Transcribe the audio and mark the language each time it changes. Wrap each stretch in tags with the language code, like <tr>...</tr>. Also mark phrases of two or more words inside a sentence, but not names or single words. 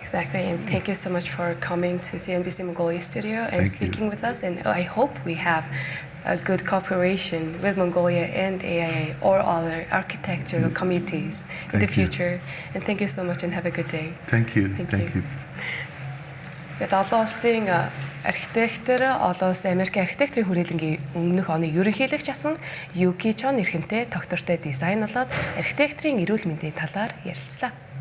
<en>Exactly, and thank you so much for coming to CNBC Mongolia studio and Thank speaking you. with us. And I hope we have a good cooperation with Mongolia and AIA or other architectural communities in the Thank you. future. And thank you so much and have a good day. Thank you. Thank you.</en> <mn>Тэгээд олон улсын архитектор, олон улсын Америкийн архитектурын хүрээлэнгийн өмнөх оны ерөнхийлөгч асан Ю КИ ЧОНГ эрхэмтэй доктортой дизайн болоод архитектурын эрүүл мэндийн талаар ярилцлаа.</mn>